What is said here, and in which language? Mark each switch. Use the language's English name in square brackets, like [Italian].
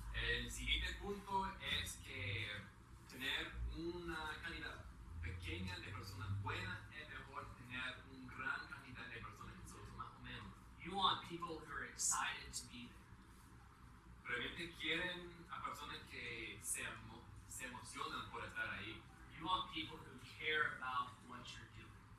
[Spanish] El siguiente punto es que tener una cantidad pequeña de personas buenas es mejor tener una gran cantidad de personas que son más o menos. [English] You want people who are excited to be there. [Spanish] Realmente quieren a personas que se emocionan por estar ahí. [English] You want people who care about what you're doing.